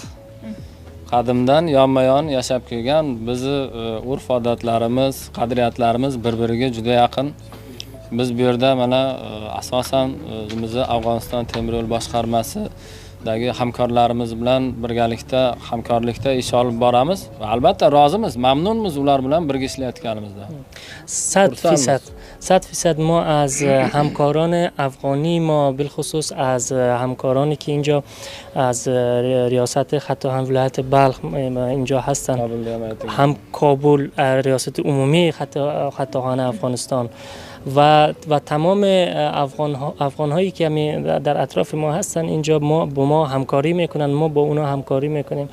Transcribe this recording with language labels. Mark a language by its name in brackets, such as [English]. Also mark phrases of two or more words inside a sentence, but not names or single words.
[Uzbek] Qadimdan yonma-yon yashab kelgan, bizni urf-odatlarimiz, qadriyatlarimiz bir-biriga juda yaqin. Biz bu yerda mana asosan o'zimizni Afg'oniston temir yo'l boshqarmasidagi hamkorlarimiz bilan birgalikda hamkorlikda ish olib boramiz va albatta rozimiz, mamnunmiz ular bilan birga ishlayotganimizdan. [Persian] 100% ما از همکاران افغانی ما بالخصوص از همکارانی که اینجا از ریاست خط آهن ولایت بلخ اینجا هستن، هم کابل ریاست عمومی خط آهن افغانستان و تمام افغان هایی که در اطراف ما هستن اینجا با ما همکاری میکنن، ما با اونا همکاری میکنیم.